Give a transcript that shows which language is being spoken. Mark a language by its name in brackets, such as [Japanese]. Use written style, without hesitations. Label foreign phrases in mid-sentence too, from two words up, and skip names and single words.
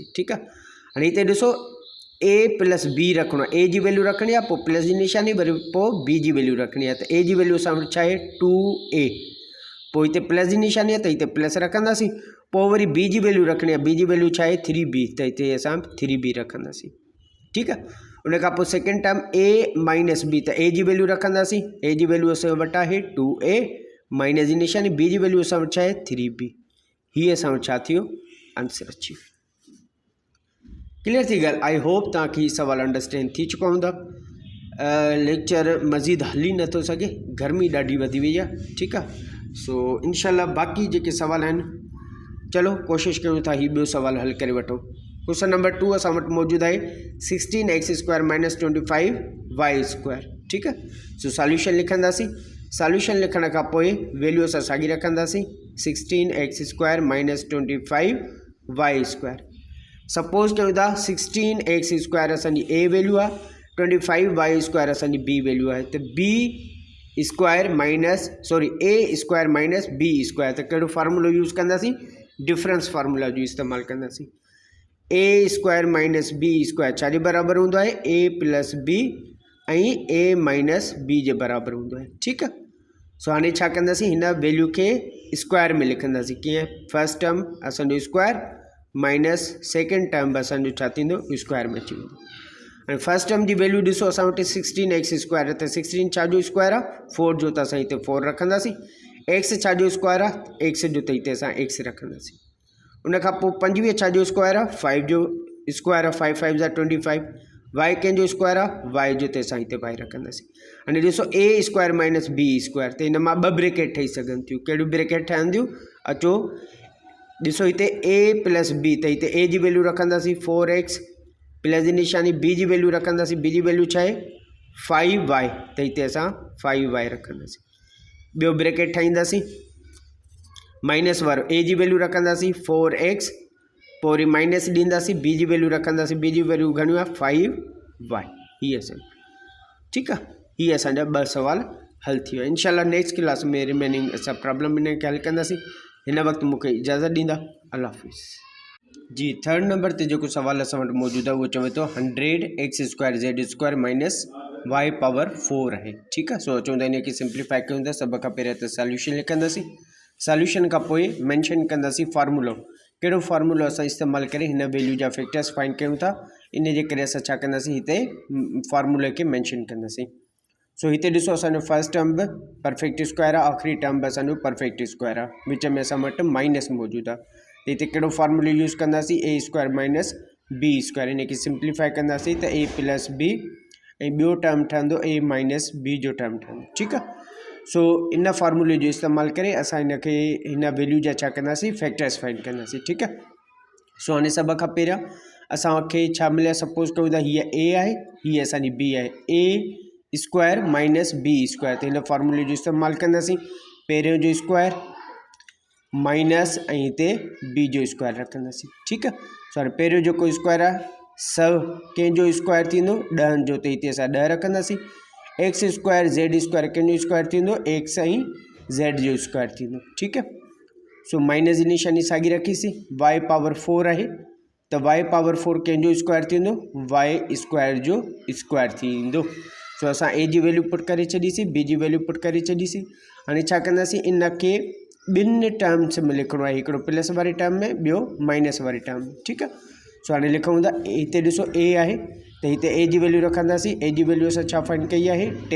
[Sindhi] ठीकु आहे, हाणे हिते ॾिसो [English] a plus b [Sindhi] रखिणो आहे, a जी वैल्यू रखणी आहे, पोइ प्लस जी निशानी, वरी पोइ b जी वैल्यू रखणी आहे, त a जी वैल्यू असां वटि छा आहे, 2a, पोइ हिते प्लस जी निशानी आहे, त हिते प्लस रखंदासीं, पोइ वरी b जी वैल्यू रखणी आहे, b जी वैल्यू छा आहे, 3b, त हिते असां 3b रखंदासीं। ठीकु आहे, उन खां पोइ [English] second term a minus b, [Sindhi] त a जी वैल्यू रखंदासीं, a जी वैल्यू असां वटि आहे 2a, माइनस जी निशानी, b जी वैल्यू असां वटि छा आहे, 3b। हीअ असां वटि छा थियो, आंसर अची वियो। क्लियर थी ॻाल्हि? [English] I hope [Sindhi] तव्हांखे हीउ सवाल अंडरस्टैंड थी चुका हूंदा। लेक्चर मज़ीद हली नथो सघे, गर्मी ॾाढी वधी वई आहे। ठीकु आहे, सो इनशाला बाक़ी जेके सवाल आहिनि, चलो कोशिशि कयूं था हीउ ॿियो सवाल हल करे वठूं। [English] question number 2 [Sindhi] असां वटि मौजूदु आहे [English] 16x square minus 25y square. [Sindhi] ठीकु आहे, सो सॉल्यूशन लिखंदासीं। सॉल्यूशन लिखण खां पोइ वैल्यू असां साॻी रखंदासीं, [English] 16x square minus 25y square. [Sindhi] सपोज़ कयूं था [English] 16x square [Sindhi] असांजी a वैल्यू आहे, [English] 25y square [Sindhi] असांजी b वैल्यू आहे, त [English] b square minus sorry a square minus b square [Sindhi] तो कहिड़ो फार्मूलो यूज़ कंदासीं [English] difference formula [Sindhi] जो इस्तेमालु कंदासीं [English] a square minus b square [Sindhi] छा जे बराबरि हूंदो आहे [English] a plus b [Sindhi] ऐं [English] a minus b [Sindhi] जे बराबरि हूंदो आहे ठीकु आहे सो हाणे छा कंदासीं हिन वैल्यू खे स्क्वायर में लिखंदासीं कीअं [English] first term [Sindhi] असांजो स्क्वायर माइनस [English] second term [Sindhi] बि असांजो छा थींदो स्क्वायर में अची वेंदो हाणे फर्स्ट टर्म जी वैल्यू ॾिसो असां वटि [English] 16x square [Sindhi] आहे त 16 छा जो स्क्वायर आहे 4 जो त असां हिते 4 रखंदासीं एक्स छा जो स्क्वायर आहे एक्स जो त हिते असां एक्स रखंदासीं उन खां पोइ 25 छा जो स्क्वायर आहे 5 जो स्क्वायर आहे 5 5 जा 25 वाई कंहिंजो स्क्वायर आहे वाई जो त असां हिते वाई रखंदासीं हाणे ॾिसो [English] a square minus b square [Sindhi] त हिन मां ॿ ब्रेकेट ठही सघनि थियूं कहिड़ियूं ब्रेकेट ठहंदियूं अचो ॾिसो हिते [English] a plus b [Sindhi] त हिते ए जी वैल्यू रखंदासीं [English] 4x plus [Sindhi] जी निशानी बी जी वैल्यू रखंदासीं बी जी वैल्यू छा आहे 5y त हिते असां 5y रखंदासीं ॿियो ब्रेकेट ठाहींदासीं माइनस वारो ए जी वैल्यू रखंदासीं 4x पोइ वरी माइनस ॾींदासीं बी जी वैल्यू रखंदासीं बी जी वैल्यू घणियूं आहे 5y हीअ असां ठीकु आहे हीअ असांजा 2 सवाल हल थी विया इंशाल्लाह [English] next class [Sindhi] में रिमेनिंग असां प्रॉब्लम इन खे हल कंदासीं हिन वक़्तु मूंखे इजाज़त ॾींदा [Arabic] الله حافظ [Sindhi] जी [English] third number [Sindhi] ते जेको सवाल असां वटि मौजूदु आहे उहो चवे थो [English] 100x square z square minus y power 4 [Sindhi] आहे ठीकु आहे सो चवंदा इन खे सिंप्लीफाई कयूं था सभ खां पहिरियों त सॉल्यूशन लिखंदासीं सॉल्यूशन खां पोइ मेंशन कंदासीं फार्मूलो कहिड़ो फार्मूलो असां इस्तेमालु करे हिन वैल्यू जा [English] factors find [Sindhi] कयूं था इन जे करे असां छा कंदासीं हिते फार्मूले खे मेंशन कंदासीं सो हिते ॾिसो असांजो [English] first term [Sindhi] बि [English] perfect square [Sindhi] आहे आख़िरी टर्म बि असांजो [English] perfect square [Sindhi] आहे विच में असां वटि माइनस मौजूदु आहे हिते कहिड़ो फार्मूलो यूज़ कंदासीं [English] a square minus b square [Sindhi] इन खे सिंप्लीफाई कंदासीं त [English] a plus b [Sindhi] ऐं ॿियो टर्म ठहंदो [English] a minus b [Sindhi] जो टर्म ठहंदो ठीकु आहे सो इन फार्मूले जो इस्तेमालु करे असां हिन खे हिन वैल्यू जा छा कंदासीं [English] factors find [Sindhi] कंदासीं ठीकु आहे सो हाणे सभ खां पहिरियों असांखे छा मिलियो सपोज़ कयूं था हीअ ए आहे हीअ असांजी बी आहे [English] a square minus b square [Sindhi] त हिन फार्मूले जो इस्तेमालु कंदासीं पहिरियों जो स्क्वायर माइनस ऐं हिते बी जो स्क्वायर रखंदासीं ठीकु आहे सो हाणे पहिरियों जेको स्क्वायर आहे सब कंहिंजो स्क्वायर थींदो 10 जो त हिते असां 10 रखंदासीं [English] x square z square [Sindhi] कंहिंजो स्क्वायर थींदो एक्स ऐं जेड जो स्क्वायर थींदो ठीकु आहे सो माइनस जी निशानी साॻी रखीसीं [English] y power 4 [Sindhi] आहे त [English] y power 4 [Sindhi] कंहिंजो स्क्वायर थींदो [English] y square [Sindhi] जो स्क्वायर थींदो सो असां ए जी वैल्यू पुट करे छॾीसीं बी जी वैल्यू पुट करे छॾीसीं हाणे छा कंदासीं इन खे ॿिनि टर्म्स में लिखिणो आहे हिकिड़ो प्लस वारे टर्म में ॿियो माइनस वारे टर्म में ठीकु आहे सो हाणे लिखूं था हिते ॾिसो ए आहे त हिते ए जी वैल्यू रखंदासीं ए जी वैल्यू असां छा फाइंड कई आहे